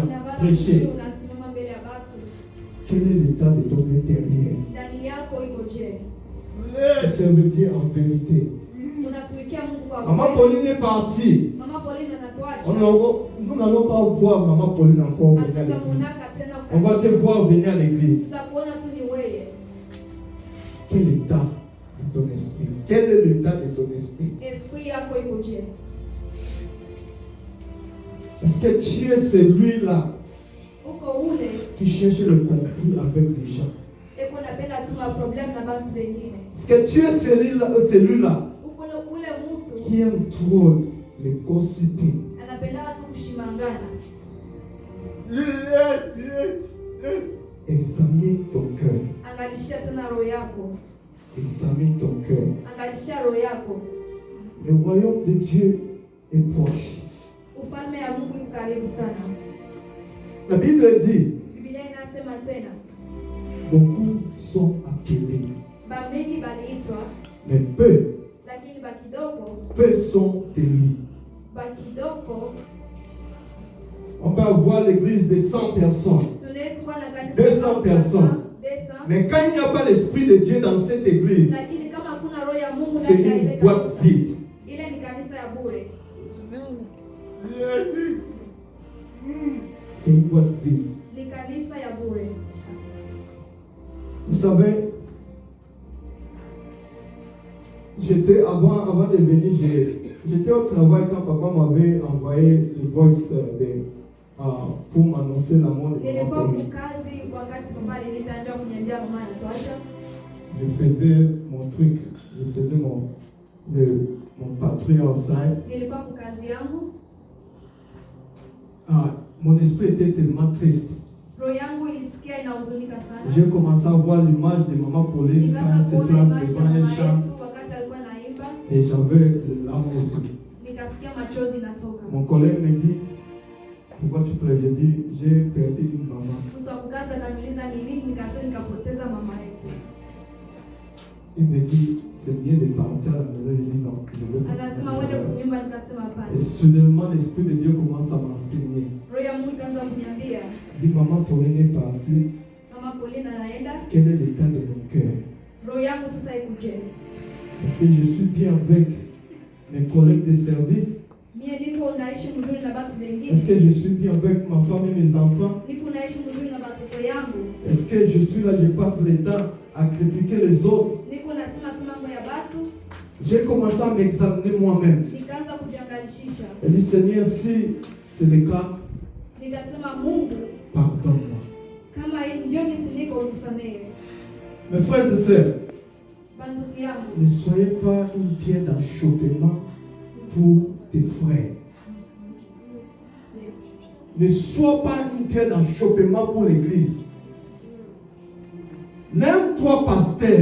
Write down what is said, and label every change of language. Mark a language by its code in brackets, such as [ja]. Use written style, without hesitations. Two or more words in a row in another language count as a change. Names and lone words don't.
[sw] unavaa vizuri, [fr] prêcher. [sw] unasimama mbele ya watu. [fr] Quel est l'état de ton intérieur? [sw] Ndani yako iko je? [fr] Tu serves Dieu en vérité. [sw] Unatumikia Mungu kwa [fr] Maman [sw] kweli? [fr] Pauline est partie. [sw] Mama Pauline anatuacha. [fr] Nous n'allons pas voir Maman Pauline encore venir à l'église. [sw] Hatutamuonaka tena [fr] On va te voir venir à l'église. [sw] tutakuona tu ni wewe. [fr] Quel état de ton esprit? Quel est l'état de ton esprit? [sw] Esprit yako iko je? [fr] Parce que tu es celui-là [sw] Uko ule [fr] qui cherche le conflit avec les gens. [sw] eko napenda tu ma problem na watu wengine. [fr] Parce que tu es celui-là [sw] Uko ule mtu [fr] qui aime trop le gossiping. [sw] anapenda watu kushimangana. [fr] Examine ton cœur. [sw] Angalisha tena roho yako. [fr] Examine ton cœur. [sw] Angalisha roho yako. [fr] Le royaume de Dieu est proche. [sw] Ufalme ya Mungu iko karibu sana. [fr] La Bible dit, [sw] Biblia inasema tena, [fr] beaucoup sont appelés, [sw] bamengi baliitwa, [fr] mais peu [sw] lakini bakidoko, [fr] sont élus. [sw] bakidoko. [fr] On peut avoir l'église de 100 personnes. [sw] Tunaweza kuwa na kanisa [fr] 200 personnes. [sw] 200. [fr] Mais quand il n'y a pas l'Esprit de Dieu dans cette église, [sw] Lakini kama hakuna roho ya Mungu [fr] c'est [sw] ndani ya ile [fr] une boîte [sw] kanisa, [fr] vide. [sw] ile ni kanisa ya bure. [fr] C'est une boîte vide. [sw] Ni kanisa ya bure. [fr] Vous savez, j'étais avant de venir, j'étais au travail quand papa m'avait envoyé le voice pour m'annoncer la mort de Maman [sw] Nilikuwa [fr] Pauline. [sw] mkazi wakati papa aliniita njoo kuniambia mama anatuacha. [fr] Je faisais mon truc, je faisais mon patrouille outside. [sw] Nilikuwa mkazi yangu. [fr] Mon esprit était tellement triste. [sw] Roho yangu ilisikia inahuzunika sana. [fr] J'ai commencé à voir l'image de Maman Pauline quand elle se [sw] Nikaanza kuona [fr] place [sw] imani ya [fr] devant un [sw] mama [fr] chant. [sw] yetu wakati alikuwa anaimba. [fr] Et j'avais les larmes aussi. [sw] Nikasikia machozi inatoka. [fr] Mon collègue me dit, pourquoi tu pleures? Je dis, j'ai perdu une maman. [sw] Mtu wa kukaza ananiuliza ni nini, nikasema nikapoteza mama yetu. [fr] Il me dit, c'est bien de partir à la maison. Je dis non, je veux [sw] Anasema [fr] pas. [sw] uende kunyumba, nikasema [fr] Et [sw] hapana. [fr] soudainement, l'Esprit de Dieu commence à m'enseigner. [sw] Roho ya Mungu ikaanza kuniambia, [fr] Il dit, maman Pauline est partie. [sw] mama Pauline anaenda, [fr] Quel est l'état de mon cœur? [sw] roho yangu sasa ikuje. [fr] Est-ce que je suis bien avec mes collègues de service? [sw] Mie niko naishi mzuri na watu [fr] Est-ce [sw] wengine? [fr] que je suis bien avec ma femme et mes enfants? [sw] Niko naishi mzuri na watoto yangu? [fr] Est-ce que je suis là, je passe le temps à critiquer les autres? [sw] Niko nasema tu mambo ya watu? [fr] J'ai commencé à m'examiner moi-même. [sw] Nikaanza kujiangalishisha. [fr] Elle dit, Seigneur, si c'est le cas, [sw] Nikasema Mungu, [fr] pardonne-moi. [sw] kama hii ndio jinsi niko, unisamehe. [fr] Mes frères et sœurs, [sw] Bandugu yangu, [fr] ne soyez pas une pierre d'achoppement pour tes frères. Ne sois pas une pierre d'achoppement pour l'église. Même toi, pasteur,